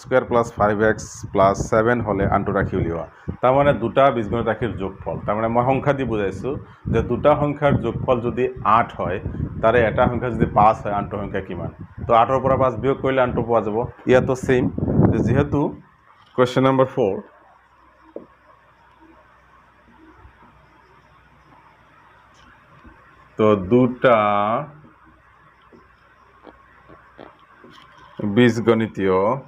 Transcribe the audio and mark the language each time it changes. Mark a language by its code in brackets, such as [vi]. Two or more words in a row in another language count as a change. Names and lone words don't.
[en] square plus 5x plus 7 [as] হলে আনটো রাশি উলিওয়া তার মানে দুটা বীজগণিত রাশির যোগফল তার মানে মই সংখ্যা দি বুঝাইছো যে দুটা সংখ্যার যোগফল যদি 8 হয় তারে এটা সংখ্যা যদি 5 হয় আনটো সংখ্যা কিমান তো 8 এর পৰা 5 বিয়োগ কৰিলে আনটো পোৱা যাব ইয়াতো সেম যেহেতু [en] question number [as] 4 তো দুটা বীজগণিতীয়